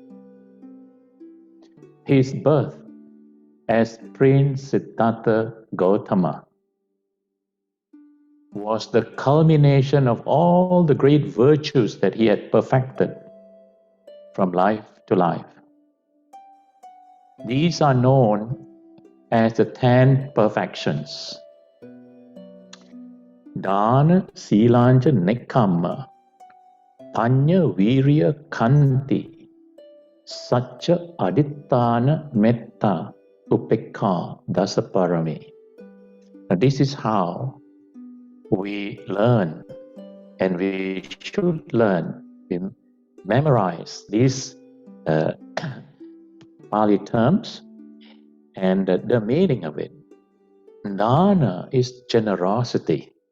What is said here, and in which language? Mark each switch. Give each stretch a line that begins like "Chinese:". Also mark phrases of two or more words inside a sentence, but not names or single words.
English: His birth as Prince Siddhartha Gautama was the culmination of all the great virtues that he had perfected from life to life. These are known as the 10 perfections.
Pali: Dana, Silanja, Nekamma, Panya, Virya, Kanti, Satcha, Adittana, Metta, Upekka, Dasaparami.
English: Now this is how we learn, and we should learn, we memorize these Pali terms and the meaning of it. Dana is generosity.